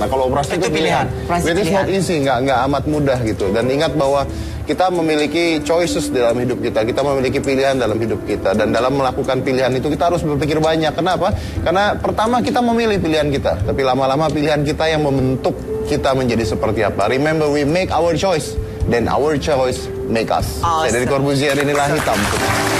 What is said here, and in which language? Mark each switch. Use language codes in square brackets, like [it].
[id] Nah, kalau operasi itu pilihan. [en] It is not easy, [id] nggak amat mudah gitu. Dan ingat bahwa kita memiliki choices dalam hidup kita. Kita memiliki pilihan dalam hidup kita. Dan dalam melakukan pilihan itu kita harus berpikir banyak. Kenapa? Karena pertama kita memilih pilihan kita, tapi lama-lama pilihan kita yang membentuk kita menjadi seperti apa. [en] Remember, we make our choice, then our choice make us. [id] Saya dari Corbuzier, inilah Hitam Putih.